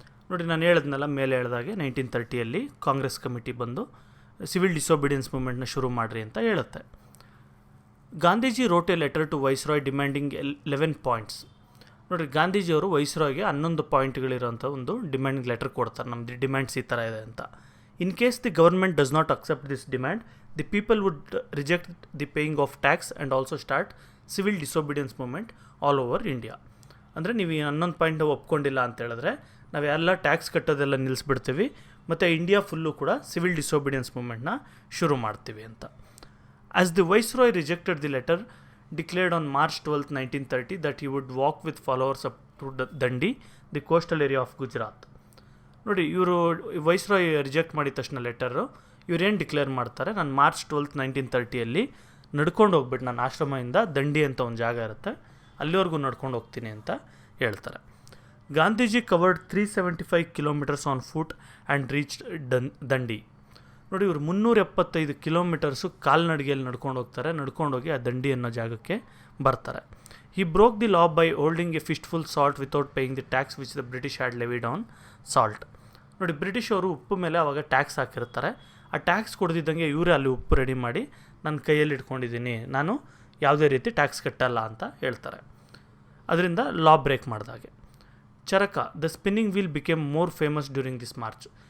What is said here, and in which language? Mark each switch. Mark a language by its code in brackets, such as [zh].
[kn] ನೋಡಿ, ನಾನು ಹೇಳಿದ್ನಲ್ಲ ಮೇಲೆ ಹೇಳಿದಾಗೆ 1930 ಕಾಂಗ್ರೆಸ್ ಕಮಿಟಿ ಬಂದು ಸಿವಿಲ್ ಡಿಸೊಬಿಡಿಯನ್ಸ್ ಮೂವ್ಮೆಂಟ್ನ ಶುರು ಮಾಡಿರಿ ಅಂತ ಹೇಳುತ್ತೆ. [en] Gandhiji wrote a letter to viceroy demanding 11 points. [kn] ನೋಡಿರಿ, ಗಾಂಧೀಜಿಯವರು ವೈಸ್ರಾಯ್ಗೆ 11 ಪಾಯಿಂಟ್ಗಳಿರೋಂಥ ಒಂದು ಡಿಮ್ಯಾಂಡಿಂಗ್ ಲೆಟರ್ ಕೊಡ್ತಾರೆ, ನಮ್ಮದು ಡಿಮ್ಯಾಂಡ್ಸ್ ಈ ಥರ ಇದೆ ಅಂತ. [en] In case the government does not accept this demand, the people would reject the paying of tax and also start civil disobedience movement all over India. [kn] ಅಂದರೆ ನೀವು 11 ಪಾಯಿಂಟ್ ಒಪ್ಕೊಂಡಿಲ್ಲ ಅಂತ ಹೇಳಿದ್ರೆ ನಾವು ಎಲ್ಲ ಟ್ಯಾಕ್ಸ್ ಕಟ್ಟೋದೆಲ್ಲ ನಿಲ್ಲಿಸ್ಬಿಡ್ತೀವಿ, ಮತ್ತು ಇಂಡಿಯಾ ಫುಲ್ಲು ಕೂಡ ಸಿವಿಲ್ ಡಿಸೊಬಿಡಿಯನ್ಸ್ ಮೂವ್ಮೆಂಟ್ನ ಶುರು ಮಾಡ್ತೀವಿ ಅಂತ. [en] As the viceroy rejected the letter declared on March 12, 1930 that he would walk with followers up to Dandi, the coastal area of Gujarat. [kn] ನೋಡಿ, ಇವರು ವೈಸ್ರಾಯ್ ರಿಜೆಕ್ಟ್ ಮಾಡಿದ ತಕ್ಷಣ ಲೆಟರು ಇವರೇನು ಡಿಕ್ಲೇರ್ ಮಾಡ್ತಾರೆ, ನಾನು March 12, 1930 ನಡ್ಕೊಂಡು ಹೋಗ್ಬಿಟ್ಟು ನನ್ನ ಆಶ್ರಮದಿಂದ ದಂಡಿ ಅಂತ ಒಂದು ಜಾಗ ಇರುತ್ತೆ, ಅಲ್ಲಿವರೆಗೂ ನಡ್ಕೊಂಡು ಹೋಗ್ತೀನಿ ಅಂತ ಹೇಳ್ತಾರೆ. [en] Gandhiji covered 375 kilometres on foot and reach Dandi. [kn] ನೋಡಿ, ಇವರು 375 ಕಿಲೋಮೀಟರ್ಸು ಕಾಲ್ನಡಿಗೆಯಲ್ಲಿ ನಡ್ಕೊಂಡು ಹೋಗ್ತಾರೆ, ನಡ್ಕೊಂಡೋಗಿ ಆ ದಂಡಿ ಅನ್ನೋ ಜಾಗಕ್ಕೆ ಬರ್ತಾರೆ. [en] He broke the law by holding a fistful salt without paying the tax which the British had levied on salt. [kn] ನೋಡಿ, ಬ್ರಿಟಿಷ್ ಅವರು ಉಪ್ಪು ಮೇಲೆ ಅವಾಗ ಟ್ಯಾಕ್ಸ್ ಹಾಕಿರ್ತಾರೆ, ಆ ಟ್ಯಾಕ್ಸ್ ಕೊಡ್ದಿದ್ದಂಗೆ ಇವರೇ ಅಲ್ಲಿ ಉಪ್ಪು ರೆಡಿ ಮಾಡಿ ನನ್ನ ಕೈಯಲ್ಲಿ ಇಟ್ಕೊಂಡಿದ್ದೀನಿ, ನಾನು ಯಾವುದೇ ರೀತಿ ಟ್ಯಾಕ್ಸ್ ಕಟ್ಟಲ್ಲ ಅಂತ ಹೇಳ್ತಾರೆ. ಅದರಿಂದ ಲಾ break ಮಾಡಿದಾಗೆ. [en] Charkha, the spinning wheel became more famous during this march.